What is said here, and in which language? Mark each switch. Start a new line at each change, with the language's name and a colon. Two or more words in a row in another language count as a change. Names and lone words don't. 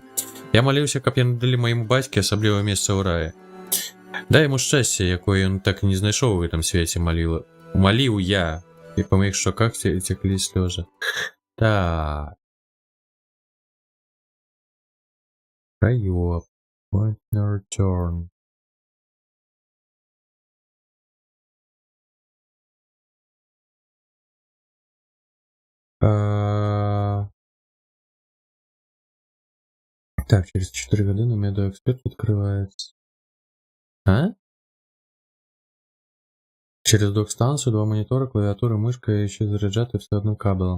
Belarusian: Я маліўся, каб яны далі майму бацьке асаблівае месца ў раі. Дай яму шчасце, якое ён так і не знайшоў у гэтым свеце, маліў я, і па маіх шчоках цеклі слёзы. Так. Раёб.
English: Partner turn.
Ukrainian: Так, через 4 години медоэксперт відкривається. Через док-станцію 2 монітори, клавіатура, мишка і ще заряджати все одним кабелем.